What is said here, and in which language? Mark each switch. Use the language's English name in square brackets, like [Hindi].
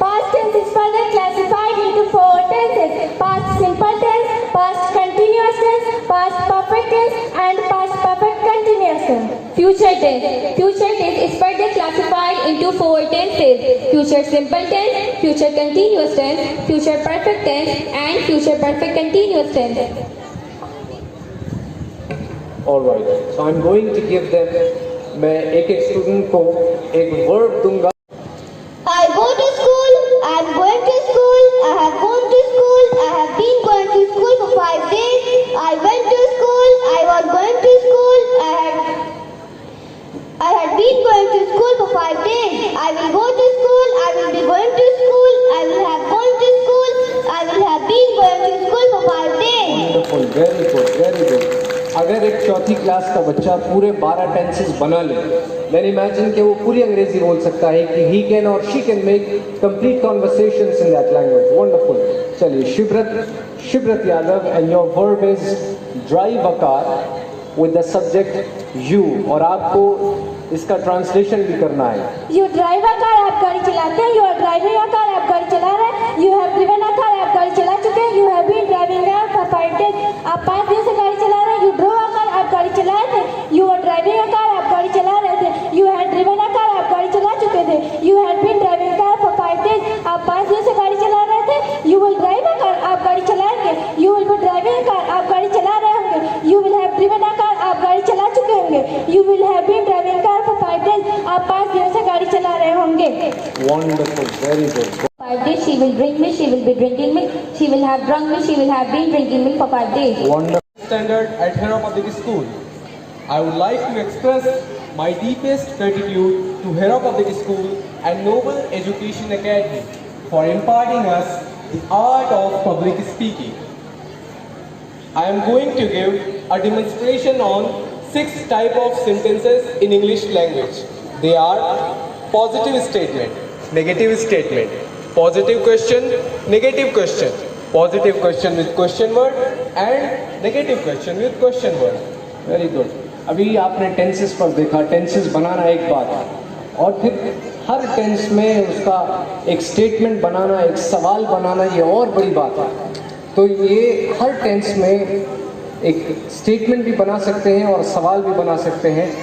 [English] Past tense is further classified into 4 tenses: past simple tense, past continuous tense, past perfect tense, and past perfect continuous tense. Future tense. Future tense is further classified into 4 tenses: future simple tense, future continuous tense, future perfect tense, and future perfect continuous tense. All right. So I'm going to give them. [Hindi] मैं एक एक student को एक verb दूंगा. [English] I go to school. I am going to school. I have gone to school. I have been going to school for 5 days. I went to school. I was going to school. I had been going to school for 5 days. I will go to school. I will be going to school. I will have gone to school. I will have been going to school for 5 days. Wonderful. Very good. Very good. [Hindi] अगर एक चौथी class का बच्चा पूरे 12 tenses बना ले, [English] then imagine [Hindi] कि वो पूरी अंग्रेजी बोल सकता है कि [English] he can or she can make complete conversations in that language. Wonderful. [Hindi] चलिए [English] Shivrat Yadav, and your verb is drive a car with the subject you, [Hindi] और आपको इसका ट्रांसलेशन भी करना है. [English] You drive a car, [Hindi] आप गाड़ी चलाते हैं. [English] You are driving a car, [Hindi] आप गाड़ी चला रहे हैं. [English] You have driven a car, [Hindi] आप गाड़ी चला चुके हैं. [English] You have been driving a car for 5 days, [Hindi] आप 5 दिन से गाड़ी चला रहे हैं. [English] You drove a car, [Hindi] आप गाड़ी चलाए थे. [English] You were driving a car, [Hindi] आप गाड़ी चला रहे थे. [English] You had driven a car, [Hindi] आप गाड़ी चला चुके थे. [English] You had been driving a car for 5 days, [Hindi] आप 5 दिन से गाड़ी चला रहे थे. [English] You will drive a car, [Hindi] आप गाड़ी चलाएंगे. [English] You will be driving a car, [Hindi] आप गाड़ी चला रहे होंगे. [English] You will have driven a car, [Hindi] आप गाड़ी चला चुके होंगे. [English] You will have been driving a car for 5 days, [Hindi] आप 5 दिनों से गाड़ी चला रहे होंगे. [English] Wonderful. Very good. 5 days she will drink milk, she will be drinking milk, she will have drunk milk, she will have been drinking milk for 5 days. Wonderful. Standard at Hera Public School. I would like to express my deepest gratitude to Hera Public School and Noble Education Academy for imparting us the art of public speaking. I am going to give a demonstration on 6 types of sentences in English language. They are positive statement, negative statement, positive question, negative question, positive question with question word, and negative question with question word. Very good. [Hindi] अभी आपने tenses पर देखा, tenses बनाना एक बात, और फिर हर tense में उसका एक स्टेटमेंट बनाना, एक सवाल बनाना, ये और बड़ी बात है. तो ये हर टेंस में एक स्टेटमेंट भी बना सकते हैं और सवाल भी बना सकते हैं.